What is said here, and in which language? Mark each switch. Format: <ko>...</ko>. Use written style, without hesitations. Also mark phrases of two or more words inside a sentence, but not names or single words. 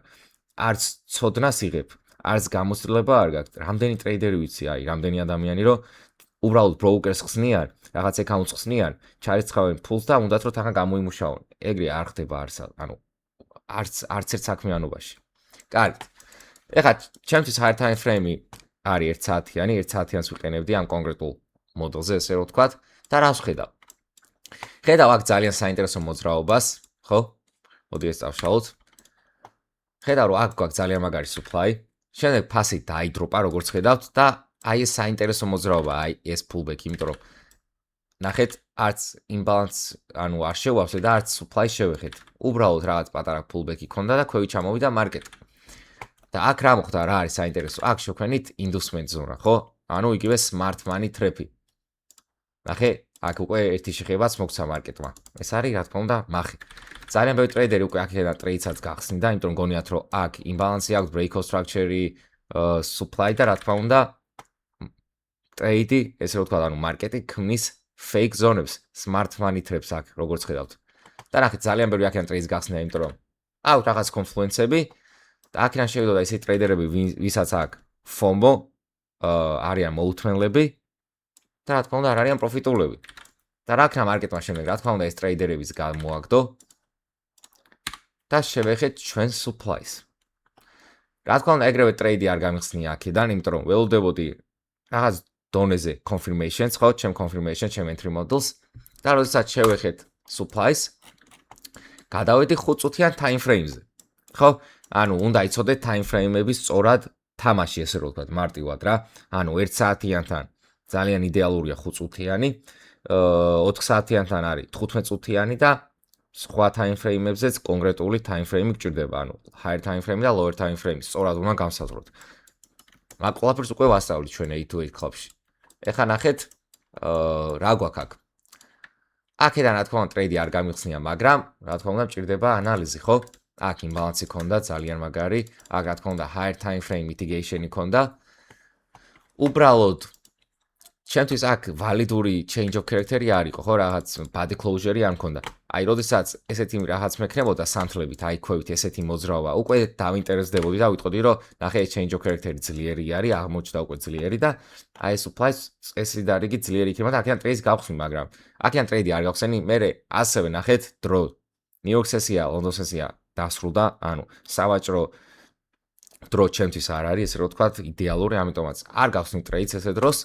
<ka>არც ცოდნას იღებ, არც გამოცდილება არ გაქვს. რამდენი ტრეიდერი ვიცი, აი, რამდენი ადამიანი, რომ უბრალოდ ბროუკერს ხსნიან, რაღაც აკაუნტს ხსნიან, ჩარიცხავენ ფულს და უნდათ რომ თან გამოიმუშაონ. ეგრე არ ხდება ანუ არც ერთ საქმიანობაში. კარგით. ეხლა ჩემთვის</ka> <en>higher time frame-ი</en> <ka>არის 1 საათიანი, 1 საათიანს ვიყენებდი ამ კონკრეტულ მოდელზე, ესე რომ ვთქვათ, და რას ვხედავ? ხედავ აქ ძალიან საინტერესო მოძრაობას, ხო? მოდი ეს წავშალოთ. ხედავ რომ აქ გვაქვს ძალიან მაგარი supply, შემდეგ ფასი დაიდროპა, როგორც ხედავთ და აი ეს საინტერესო მოძრაობა, აი ეს pullback, იმიტომ რომ ნახეთ, არც imbalance, ანუ არ შევავსე და არც supply შევეხეთ. უბრალოდ რაღაც პატარა pullback-ი ქონდა და ქვევით ჩამოვიდა მარკეტი. და აქ რა მოხდა, რა არის საინტერესო? აქ შევქმნით</ka> <en>inducement zone,</en> <ka>ხო? ანუ იგივე</ka> <en>smart money trap-ი.</en> <ka>ნახე, აქ უკვე ერთი შეხებაც მოგცა მარკეტმა. ეს არის, რა თქმა უნდა, მახი. ძალიან ბევრი ტრეიდერი უკვე აქედან ტრეიდსაც გახსნიდა, იმიტომ რომ გონიათ, რომ აქ იმბალანსი აქვს,</ka> <en>breakout structure-ი,</en> <ka>supply და რა თქმა უნდა, ტრეიდი, ესე რომ ვთქვათ, ანუ მარკეტი ქმნის</ka> <en>fake zone-ებს, smart money traps</en> <ka>აქ, როგორც ხედავთ. და ნახეთ, ძალიან ბევრი აქედან ტრეიდს გახსნიდა, იმიტომ რომ აქვს რაღაც კონფლუენსები და აქედან შევიდოდა ისეთი ტრეიდერები, ვისაც აქვს FOMO, არიან მოუთმენლები და რა თქმა უნდა, არ არიან პროფიტულები. და რა ქნა მარკეტმა შემდეგ, რა თქმა უნდა, ეს ტრეიდერებიც გამოაგდო და შევეხეთ ჩვენ supplies. რა თქმა უნდა, ეგრევე ტრეიდი არ გამიხსნია აქედან, იმიტომ რომ ველოდებოდი რაღაც დონეზე confirmations, ხო, ჩემ confirmation, ჩემ</ka> <en>entry models</en> <ka>და როდესაც შევეხეთ supplies, გადავედი 5 წუთიან</ka> <en>time frame-ზე.</en> <ka>ხო? ანუ უნდა იცოდეთ</ka> <en>time frame-ების</en> <ka>სწორად თამაში, ესე რომ ვთქვათ, მარტივად რა. ანუ 1 საათიანთან ძალიან იდეალურია 5 წუთიანი, 4 საათიანთან არის 15 წუთიანი და სხვა</ka> <en>time frame-ებზეც</en> <ka>კონკრეტული</ka> <en>time frame-ი</en> <ka>გჭირდება, ანუ</ka> <en>higher time frame</en> <ka>და</ka> <en>lower time frame-ი</en> <ka>სწორად უნდა განსაზღვროთ. მაგ ყველაფერს უკვე ვასწავლით ჩვენ 8-to-8 club-ში. ეხლა ნახეთ, რა გვაქვს აქ. აქედან რა თქმა უნდა ტრეიდი არ გამიხსნია, მაგრამ რა თქმა უნდა მჭირდება ანალიზი, ხო? აქ იმბალანსი ქონდა, ძალიან მაგარი. აქ რა თქმა უნდა</ka> <en>higher time frame mitigation-ი</en> <ka>ქონდა. უბრალოდ ჩემთვის აქ ვალიდური</ka> <en>change of character-ი</en> <ka>არ იყო, ხო, რაღაც</ka> <en>body closure-ი</en> <ka>არ მქონდა. აი, როდესაც ესეთი რაღაც მექნებოდა სანთლებით, აი, ქვევით ესეთი მოძრაობა, უკვე დავინტერესდებოდი და ვიტყოდი, რომ ნახე, ეს</ka> <en>change of character-ი</en> <ka>ძლიერი არის, აღმოჩნდა უკვე ძლიერი და აი, ეს supply წესი და რიგი ძლიერი იქნება და აქედან ტრეიდი გავხსნი, მაგრამ აქედან ტრეიდი არ გავხსენი, მერე ასევე ნახეთ, დრო. ნიუ-იორკ სესია, ლონდონ სესია დასრულდა, ანუ სავაჭრო დრო ჩემთვის არ არის, ესე რომ ვთქვათ, იდეალური, ამიტომაც არ გავხსნი ტრეიდს ესე დროს.</ka>